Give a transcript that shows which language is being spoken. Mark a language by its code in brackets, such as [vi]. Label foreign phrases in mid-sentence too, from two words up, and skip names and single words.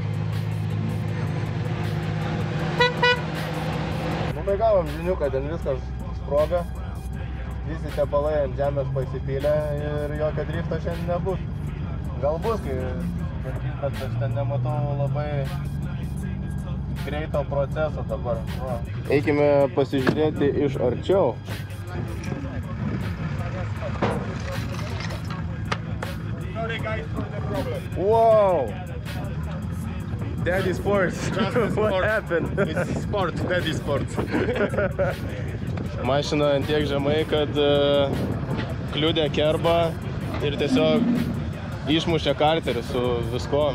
[lt] Tai gavom žinių, kad ten viskas sproga. Visi tepalai ant žemės pasipylė ir jokio drifto šiandien nebus. Gal bus, bet aš ten nematau labai greito proceso dabar. Va. Eikime pasižiūrėti iš arčiau. [en] Wow! Daddy Sports. What happened? It's sport, Daddy Sports. [lt] Mašina ant tiek žemai, kad kliudė kerbą ir tiesiog išmušė karterį su viskom.